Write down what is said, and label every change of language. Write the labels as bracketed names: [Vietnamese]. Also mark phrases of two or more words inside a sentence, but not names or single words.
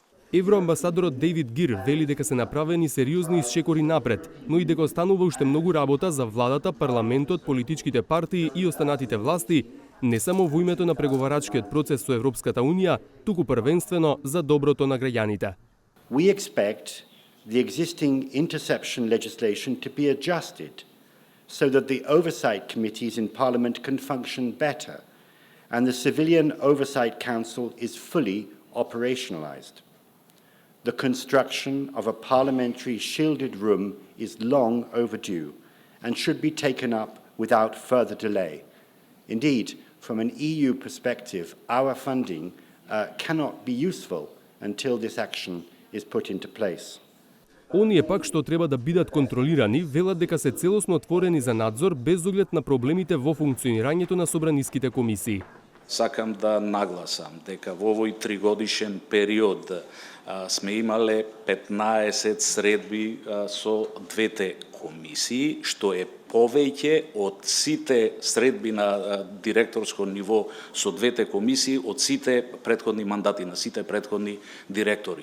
[Macedonian] Евроамбасадорот Дейвид Гир вели дека се направени сериозни исчекори напред, но и дека останува уште многу работа за владата, парламентот, политичките партии и останатите власти, не само во името на преговарачкиот процес со Европската Унија, туку првенствено за доброто на граѓаните. [English] We expect the existing interception legislation to be adjusted so that the oversight committees in Parliament can function better and the Civilian Oversight Council is fully operationalised. The construction of a parliamentary shielded room is long overdue and should be taken up without further delay. Indeed, from an EU perspective, our funding cannot be useful until this action is put into place. [Macedonian] Оние пак што треба да бидат контролирани, велат дека се целосно отворени за надзор без оглед на проблемите во функционирањето на собраниските комисии. Сакам да нагласам дека во овој тригодишен период сме имале 15 средби со двете комисии, што е повеќе од сите средби на директорско ниво со двете комисии, од сите претходни мандати на сите претходни директори.